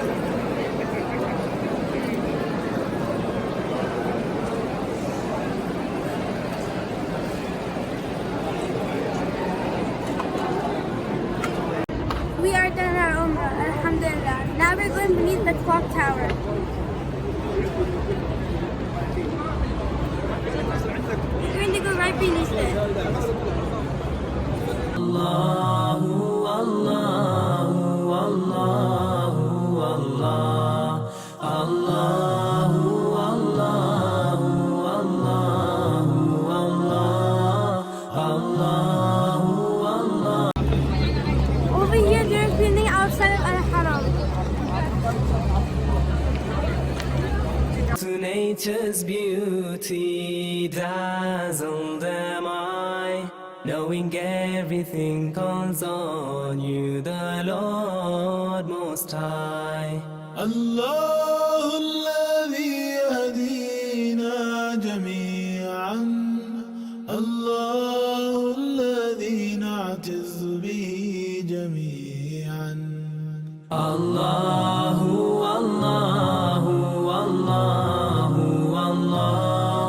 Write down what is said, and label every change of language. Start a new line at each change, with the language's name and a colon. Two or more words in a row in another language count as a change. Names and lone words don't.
English: We are done our Umrah, Alhamdulilah. Now we're going beneath the clock tower. We're going to go right beneath it.
Arabic: الله، الله، الله، الله. الله، الله، الله، الله. الله، الله.
English: Over here, they're cleaning outside of Al-Haram. To nature's beauty dazzle them eye, knowing everything calls on you, the Lord Most High.
Arabic: الله الذي يهدينا جميعا الله الذي نعتز به جميعا الله، الله، الله، الله.